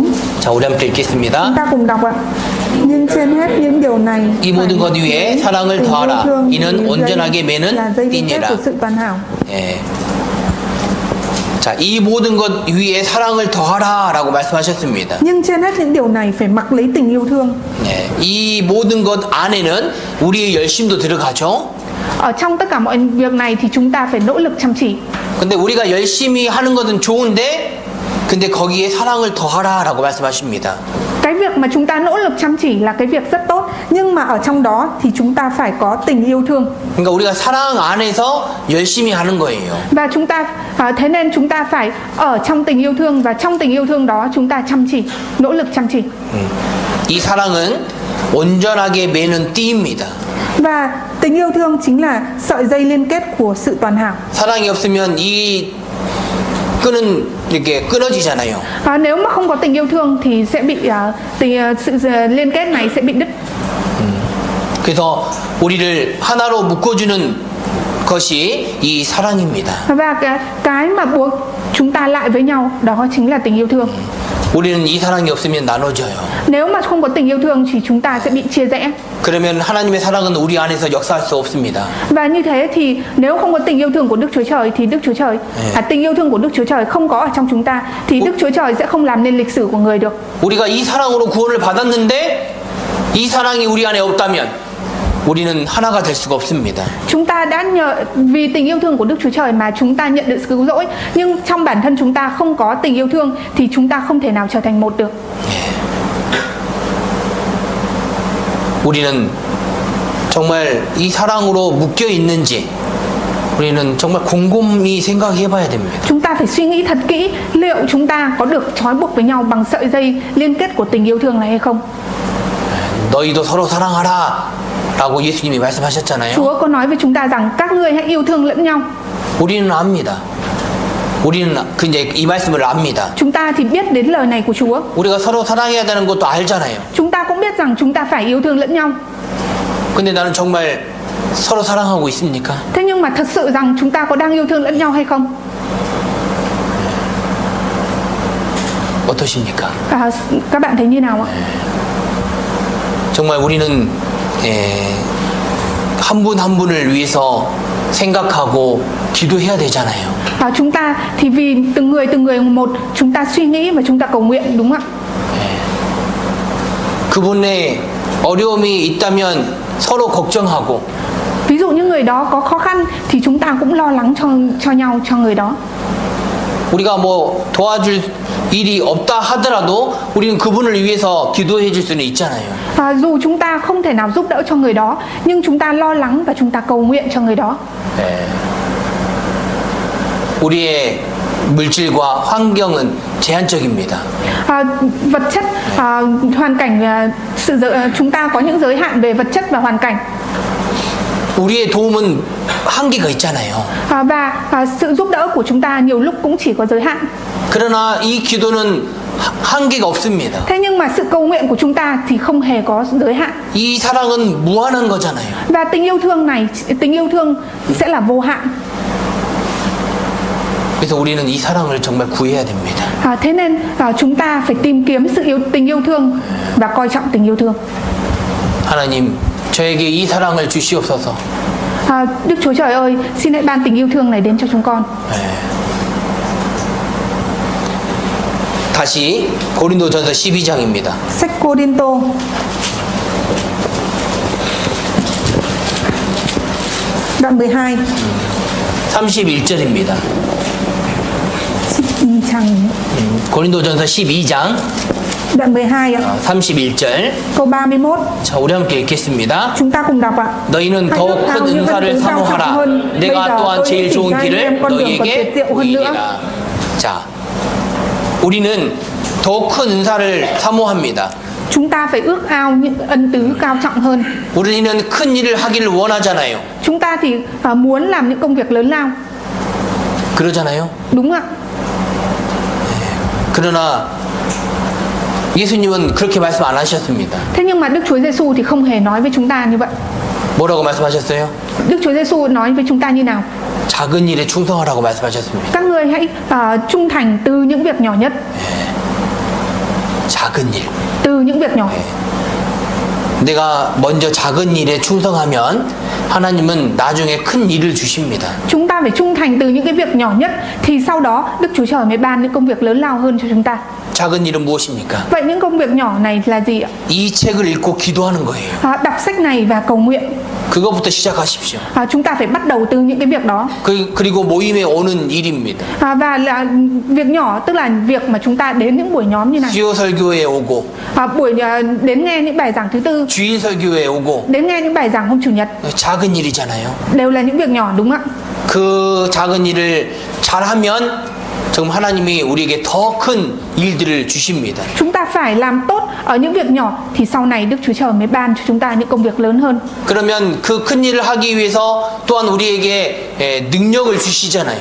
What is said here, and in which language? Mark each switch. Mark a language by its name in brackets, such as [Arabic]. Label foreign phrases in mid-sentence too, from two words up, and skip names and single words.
[Korean] 자, 우리 함께 읽겠습니다. [Vietnamese] Chúng ta cùng đọc ạ. Nhưng trên hết những điều này, [Korean] 이 모든 것 위에 사랑을 더하라. 이는 온전하게 매는 띠니라. 예. 자, 이 모든 것 위에 사랑을 더하라라고 말씀하셨습니다. [Vietnamese] Nhưng trên hết những điều này phải mặc lấy tình yêu thương. [Korean] 예. 이 모든 것 안에는 우리의 열심도 들어가죠. [Vietnamese] Ở trong tất cả mọi việc này thì chúng ta phải nỗ lực chăm chỉ. [Korean] 근데 우리가 열심히 하는 것은 좋은데 근데 거기에 사랑을 더하라라고 말씀하십니다. [Vietnamese] Cái việc mà chúng ta nỗ lực chăm chỉ là cái việc rất tốt, nhưng mà ở trong đó thì chúng ta phải có tình yêu thương. [Korean] 그러니까 우리가 사랑 안에서 열심히 하는 거예요. [Vietnamese] Và chúng ta thế nên chúng ta phải ở trong tình yêu thương và trong tình yêu thương đó chúng ta chăm chỉ, nỗ lực chăm chỉ. [Korean] 이 사랑은 온전하게 매는 띠입니다. [Vietnamese] Và tình yêu thương chính là sợi dây liên kết của sự toàn hảo. [Korean] 사랑이 없으면 이 끈은 이렇게 끊어지잖아요. [Vietnamese] Nếu mà không có tình yêu thương thì sẽ bị sự liên kết này sẽ bị đứt. [Korean] 그래서 우리를 하나로 묶어주는 것이 이 사랑입니다. [Vietnamese] Và cái mà buộc chúng ta lại với nhau đó chính là tình yêu thương. [Korean] 우리는 이 사랑이 없으면 나눠져요. [Vietnamese] Nếu mà không có tình yêu thương thì chúng ta sẽ bị chia rẽ. [Korean] 그러면 하나님의 사랑은 우리 안에서 역사할 수 없습니다. [Vietnamese] Và như thế thì nếu không có tình yêu thương của Đức Chúa Trời thì Đức Chúa Trời tình yêu thương của Đức Chúa Trời không có ở trong chúng ta thì Đức Chúa Trời sẽ không làm nên lịch sử của người được. [Korean] 우리가 이 사랑으로 구원을 받았는데 이 사랑이 우리 안에 없다면 우리는 하나가 될 수가 없습니다. [Vietnamese] Chúng ta đã vì tình yêu thương của Đức Chúa Trời mà chúng ta nhận được sự cứu rỗi, nhưng trong bản thân chúng ta không có tình yêu thương thì chúng ta không thể nào trở thành một được. [Korean] 우리는 정말 이 사랑으로 묶여 있는지 우리는 정말 곰곰이 생각해봐야 됩니다. [Vietnamese] Chúng ta phải suy nghĩ thật kỹ liệu chúng ta có được trói buộc với nhau bằng sợi dây liên kết của tình yêu thương này hay không. [Korean] 너희도 서로 사랑하라라고 예수님이 말씀하셨잖아요. [Vietnamese] Chúa có nói với chúng ta rằng các ngươi hãy yêu thương lẫn nhau. [Korean] 우리는 압니다. 우리는 이제 이 말씀을 압니다. [Vietnamese] Chúng ta thì biết đến lời này của Chúa. [Korean] 우리가 서로 사랑해야 되는 것도 알잖아요. [Vietnamese] Chúng ta cũng biết rằng chúng ta phải yêu thương lẫn nhau. [Korean] 근데 나는 정말 서로 사랑하고 있습니까? [Vietnamese] Thế nhưng mà thật sự rằng chúng ta có đang yêu thương lẫn nhau hay không? [Korean] 어떠십니까? [Vietnamese] Các bạn thấy như nào ạ? [Korean] 정말 우리는 한 분 한 분을 위해서 생각하고 기도해야 되잖아요. [Vietnamese] Chúng ta thì vì từng người một chúng ta suy nghĩ và chúng ta cầu nguyện, đúng không ạ? [Korean] 그분의 어려움이 있다면 서로 걱정하고. [Vietnamese] Ví dụ như người đó có khó khăn thì chúng ta cũng lo lắng cho nhau, cho người đó. [Korean] 우리가 뭐 도와줄 일이 없다 하더라도 우리는 그분을 위해서 기도해 줄 수는 있잖아요. [Vietnamese] Dù chúng ta không thể nào giúp đỡ cho người đó, nhưng chúng ta lo lắng và chúng ta cầu nguyện cho người đó. [Korean] 우리의 물질과 환경은 제한적입니다. [Vietnamese] Vật chất, hoàn cảnh, chúng ta có những giới hạn về vật chất và hoàn cảnh. [Korean] 우리의 도움은 한계가 있잖아요. [Vietnamese] Và sự giúp đỡ của chúng ta nhiều lúc cũng chỉ có giới hạn. [Korean] 그러나 이 기도는 한계가 없습니다. [Vietnamese] Thế nhưng mà sự cầu nguyện của chúng ta thì không hề có giới hạn. [Korean] 이 사랑은 무한한 거잖아요. [Vietnamese] Và tình yêu thương sẽ là vô hạn. [Korean] 그래서 우리는 이 사랑을 정말 구해야 됩니다. [Vietnamese] Thế nên chúng ta phải tìm kiếm tình yêu thương và coi trọng tình yêu thương. [Korean] 하나님, 저에게 이 사랑을 주시옵소서. [Vietnamese] Đức Chúa Trời ơi, xin hãy ban tình yêu thương này đến cho chúng con. [Korean] 다시 고린도전서 12장입니다. [Vietnamese] Sách Cô-rinh-tô đoạn 12 [Korean] 31절입니다. 12장 고린도전서 12장 [Vietnamese] đoạn 12 ạ. [Korean] 31절. [Vietnamese] Câu 31. [Korean] 자, 우리 함께 읽겠습니다. [Vietnamese] Chúng ta cùng đọc ạ. [Korean] 너희는 더욱 큰 은사를 사모하라. 내가 또한 제일 좋은 길을 너희에게 보이리라. 자, 우리는 더욱 큰 은사를 사모합니다. [Vietnamese] Chúng ta phải ước ao những ân tứ cao trọng hơn. [Korean] 우리는 큰 일을 하기를 원하잖아요. [Vietnamese] Chúng ta thì muốn làm những công việc lớn lao. [Korean] 그러잖아요. [Vietnamese] Đúng ạ. [Korean] 그러나 예수님은 그렇게 말씀 안 하셨습니다. [Vietnamese] Thế nhưng mà Đức Chúa Giêsu thì không hề nói với chúng ta như vậy. [Korean] 뭐라고 말씀하셨어요? [Vietnamese] Đức Chúa Giêsu nói với chúng ta như nào? [Korean] 작은 일에 충성하라고 말씀하셨습니다. [Vietnamese] Các ngươi hãy trung thành từ những việc nhỏ nhất. [Korean] 작은 일. [Vietnamese] từ những việc nhỏ. [Korean] 내가 먼저 작은 일에 충성하면 하나님은 나중에 큰 일을 주십니다. [Vietnamese] Chúng ta phải trung thành từ những cái việc nhỏ nhất thì sau đó Đức Chúa Trời mới ban những công việc lớn lao hơn cho chúng ta. [Korean] 작은 일은 무엇입니까? [Vietnamese] Vậy những công việc nhỏ này là gì ạ? [Korean] 이 책을 읽고 기도하는 거예요. [Vietnamese] Đọc sách này và cầu nguyện. [Korean] 그거부터 시작하십시오. [Vietnamese] Chúng ta phải bắt đầu từ những cái việc đó. [Korean] 그리고 모임에 오는 일입니다. [Vietnamese] Và là việc nhỏ tức là việc mà chúng ta đến những buổi nhóm như này. [Korean] 수요 설교에 오고. [Vietnamese] Buổi đến nghe những bài giảng thứ tư. [Korean] 주일 설교에 오고. [Vietnamese] Đến nghe những bài giảng hôm chủ nhật. [Korean] 작은 일이잖아요. [Vietnamese] Đều là những việc nhỏ đúng không ạ? [Korean] 그 작은 일을 잘하면 정말 하나님이 우리에게 더 큰 일들을 주십니다. [Vietnamese] Chúng ta phải làm tốt ở những việc nhỏ thì sau này Đức Chúa Trời mới ban cho chúng ta những công việc lớn hơn. [Korean] 그러면 그 큰 일을 하기 위해서 또한 우리에게 능력을 주시잖아요.